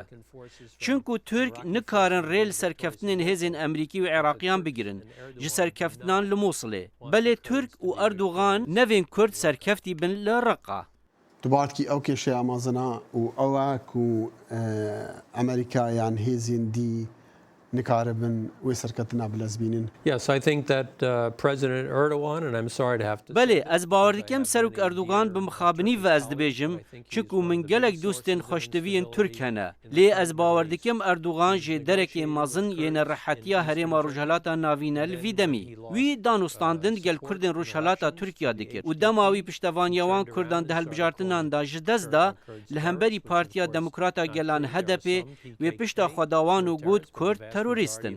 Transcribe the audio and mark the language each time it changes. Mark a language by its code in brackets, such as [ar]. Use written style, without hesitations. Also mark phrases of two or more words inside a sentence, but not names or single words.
[ku] Çunku Türk nikarin rê li serkeftinên hêzên Emerîkî û Iraqîyan bigirin ji serkeftinan li Mosulê. Belê Türk û Erdogan nevên Kurd serkeftî bin li Reqqa. Tu bartkî ew kêşeya mezina û ew e ku Amerîkayan hêzên dî nikaribin wê serketina bilezbînin. [en] Yes, I think that President Erdogan, and I'm sorry to have to [ku] Belê, ez bawer dikim Serok Erdogan bi mixabinî ve ez dibêjim, çunku min gelek dostên xweşteviyên Türk hene. Lê ez bawer dikim Erdogan jê derekê mezin yêne rihetiya herêma Rojhilata Navîne li vî demî. Wî danûstandin gel Kurdên Rojhilata Tirkiye dikir û dema wî piştevaniya wan Kurdan di hilbijartinan da ji dest da li hemberî Partiya Demokrata Gelan HDP wê pişta xwedawan û got Kurd terorîstin.